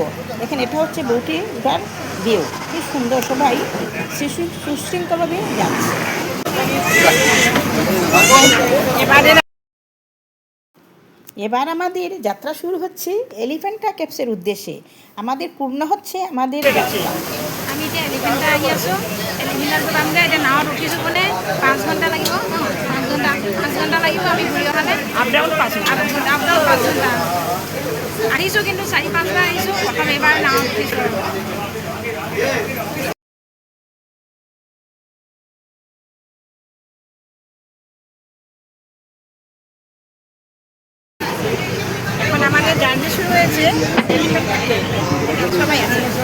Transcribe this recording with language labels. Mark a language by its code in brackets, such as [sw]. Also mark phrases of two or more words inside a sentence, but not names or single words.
[bn] দেখেন এটা হচ্ছে বোটে উঠার ভিউ, কি সুন্দর, সবাই সুশৃঙ্খলভাবে যাচ্ছে। এবার আমাদের যাত্রা শুরু হচ্ছে এলিফ্যান্টা কেভসের উদ্দেশ্যে। আমাদের পূর্ণ হচ্ছে আমাদের যাত্রা। [as] আমি এতিয়া এলিফেণ্টা আহি আছোঁ। এলিফেণ্টাত যামগৈ। এতিয়া নাৱত উঠিছোঁ মানে 5 ঘণ্টা লাগিব। 5 ঘণ্টা লাগিব আমি ঘূৰি অহালৈ। [en] up down [as] 5 ঘণ্টা আহিছোঁ, কিন্তু 4-5 বাৰ আহিছোঁ। প্ৰথম এইবাৰ নাৱত উঠিছোঁ। [bn] এখন আমাদের জার্নি শুরু হয়েছে এলিফেন্টা কেভ। সবাই আছে।